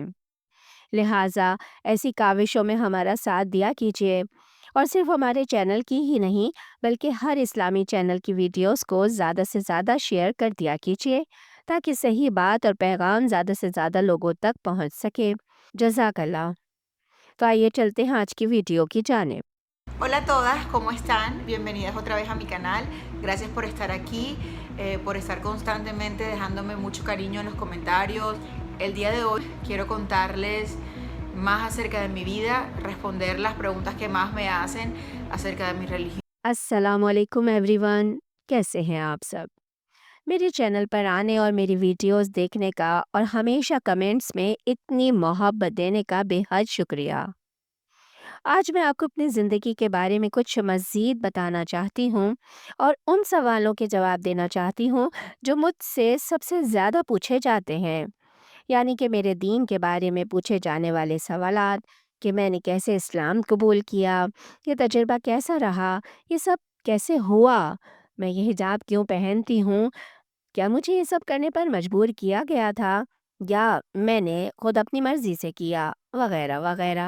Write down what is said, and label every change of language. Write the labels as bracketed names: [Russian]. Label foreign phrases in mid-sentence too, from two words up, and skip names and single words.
[Urdu] لہٰذا ایسی کاوشوں میں ہمارا ساتھ دیا کیجیے، اور صرف ہمارے چینل کی ہی نہیں بلکہ ہر اسلامی چینل کی ویڈیوز کو زیادہ سے زیادہ شیئر کر دیا کیجیے، تاکہ صحیح بات اور پیغام زیادہ سے زیادہ لوگوں تک پہنچ سکے. جزاک اللہ. تو آئیے چلتے ہیں آج کی ویڈیو کی جانب. [Spanish] Hola a todas, ¿cómo están? Bienvenidas otra vez a mi canal. Gracias por estar aquí, por estar constantemente dejándome mucho cariño en los comentarios. El día de hoy quiero contarles más acerca de mi vida, responder las preguntas que más me hacen acerca de mi religión. [Urdu] السلام علیکم [English] everyone, [Urdu] کیسے ہیں آپ سب? میرے چینل پر آنے اور میری ویڈیوز دیکھنے کا اور ہمیشہ کمنٹس میں اتنی محبت دینے کا بے حد شکریہ. آج میں آپ کو اپنی زندگی کے بارے میں کچھ مزید بتانا چاہتی ہوں، اور ان سوالوں کے جواب دینا چاہتی ہوں جو مجھ سے سب سے زیادہ پوچھے جاتے ہیں، یعنی کہ میرے دین کے بارے میں پوچھے جانے والے سوالات، کہ میں نے کیسے اسلام قبول کیا، یہ تجربہ کیسا رہا، یہ سب کیسے ہوا، میں یہ حجاب کیوں پہنتی ہوں، کیا مجھے یہ سب کرنے پر مجبور کیا گیا تھا، یا میں نے خود اپنی مرضی سے کیا، وغیرہ وغیرہ.